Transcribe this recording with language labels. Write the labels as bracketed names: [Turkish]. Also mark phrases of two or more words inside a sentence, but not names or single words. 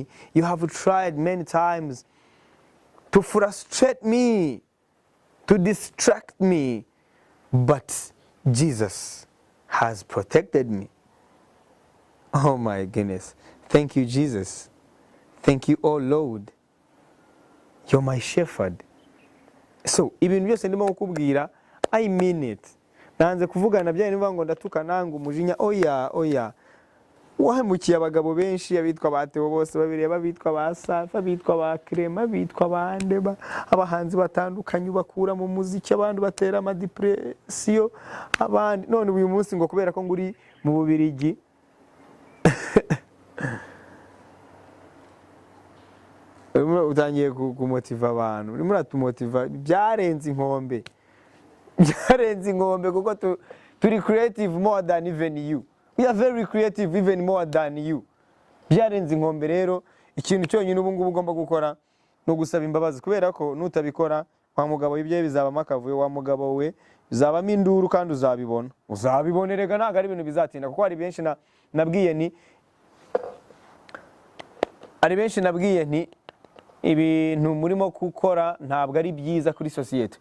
[English] You have tried many times to frustrate me, to distract me. But Jesus has protected me. Oh my goodness. Thank you, Jesus. Thank you, oh Lord. You're my shepherd. So, [Kinyarwanda] ibintu byose ndimo kukubwira, [English] I mean it. [Kinyarwanda] Nanze kuvugana bya niba ngo ndatuka nangu umujinya. Oya. Wahemukiye abagabo benshi, abitwa batewe bose babireba, abitwa basafa, abitwa bakrema, abitwa bandeba, abahanzi batandukanye bakura mu muziki, abandi batera ama depression, abandi none uyu munsi ngo kubera ko nguri mu Bubirigi utangiye kumotiva abantu, urimo uratumotiva. Byarenze inkombe kuko turi creative [English] more than even you. We are very creative even more than you. [Kinyarwanda] Byarenze inkombe. Rero ikintu cyonyine ubu ngubu ugomba gukora no gusaba imbabazi, kubera ko nutabikora wa mugabo ibye bizaba akavuye, wa mugabo we bizabamo induru, kandi uzabibonerega ntago ari ibintu bizatinda. Kuko hari benshi nabwiye nti ibintu murimo gukora ntabwo ari byiza kuri societe.